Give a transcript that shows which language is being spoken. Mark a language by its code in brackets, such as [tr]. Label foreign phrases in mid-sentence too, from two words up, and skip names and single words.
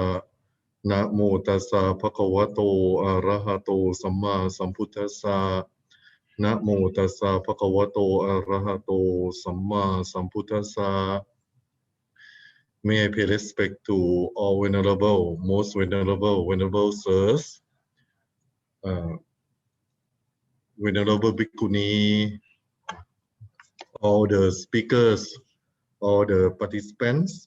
[pi] Namo tassa bhagavato arahato samma sambuddhassa. Namo tassa bhagavato arahato samma sambuddhassa. [en] May I pay respect to all venerable, most venerable sirs, venerable bhikkhuni, all the speakers, all the participants.